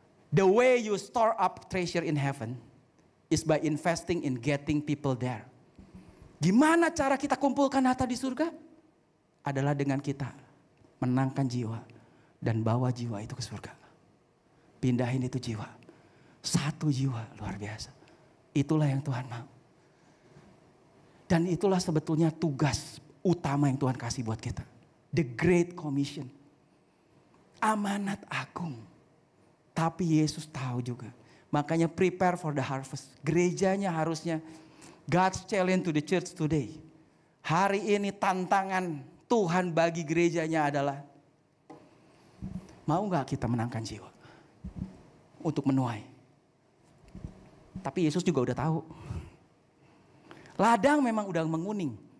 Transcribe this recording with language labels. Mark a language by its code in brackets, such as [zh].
[en] The way you store up treasure in heaven is by investing in getting people there. [id] Gimana cara kita kumpulkan harta di surga? Adalah dengan kita menangkan jiwa dan bawa jiwa itu ke surga. Pindahin itu jiwa. 1 jiwa luar biasa. Itulah yang Tuhan mau. Dan itulah sebetulnya tugas utama yang Tuhan kasih buat kita. [en] The Great Commission. [id] Amanat agung. Tapi Yesus tahu juga. Makanya [en] prepare for the harvest. [id] Gerejanya harusnya [en] God's challenge to the church today. [id] Hari ini tantangan Tuhan bagi gerejanya adalah, mau gak kita menangkan jiwa untuk menuai? Tapi Yesus juga udah tahu. Ladang memang udah menguning.